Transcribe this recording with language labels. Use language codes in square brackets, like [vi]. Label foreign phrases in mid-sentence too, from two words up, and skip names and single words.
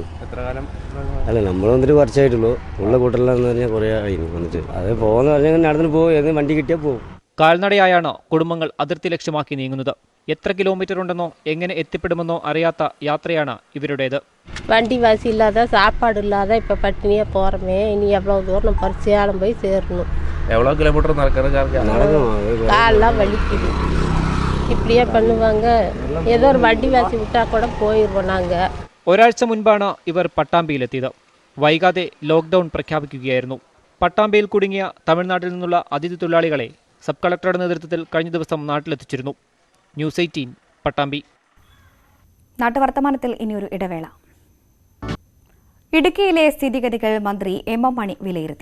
[ml] എത്ര കാലം? അല്ല, നമ്മൾ വന്നിട്ട് കുറച്ചായിട്ടുള്ളൂ. ഉള്ള കൂട്ടലെന്ന് പറഞ്ഞാൽ കുറേ ആയിരുന്നു വന്നിട്ട്. അത് പോകുന്ന പറഞ്ഞാൽ നടന്നിട്ട് പോകും, വണ്ടി കിട്ടിയാൽ പോകും. കാൽനടയായാണ് കുടുംബങ്ങൾ അതിർത്തി ലക്ഷ്യമാക്കി നീങ്ങുന്നത്. എത്ര കിലോമീറ്റർ ഉണ്ടെന്നോ എങ്ങനെ എത്തിപ്പെടുമെന്നോ അറിയാത്ത യാത്രയാണ് ഇവരുടേത്. [ta] വണ്ടി വാசி இல்லாத சாப்பாடு இல்லாத இப்போ பட்டினியே போகிறோமே. இனி எவ்வளோ தூரம் பரிசையாலும் போய் சேரணும். எவ்வளோ கிலோமீட்டர் காலெல்லாம் வலிக்குது. இப்படியே பண்ணுவாங்க. ஏதோ ஒரு வண்டி வாசி விட்டா கூட போயிடுவோம் நாங்கள். [ml] ഒരാഴ്ച മുൻപാണ് ഇവർ പട്ടാമ്പിയിലെത്തിയത്. വൈകാതെ ലോക്ക്ഡൌൺ പ്രഖ്യാപിക്കുകയായിരുന്നു. പട്ടാമ്പിയിൽ കുടുങ്ങിയ തമിഴ്നാട്ടിൽ നിന്നുള്ള അതിഥി തൊഴിലാളികളെ സബ് കളക്ടറുടെ നേതൃത്വത്തിൽ കഴിഞ്ഞ ദിവസം നാട്ടിലെത്തിച്ചിരുന്നു. ന്യൂസ് 18 പട്ടാമ്പി. നാട്ടുവർത്തമാനത്തിൽ ഇനിയൊരു ഇടവേള. ഇടുക്കിയിലെ സ്ഥിതിഗതികൾ മന്ത്രി എം മണി വിലയിരുത്തി.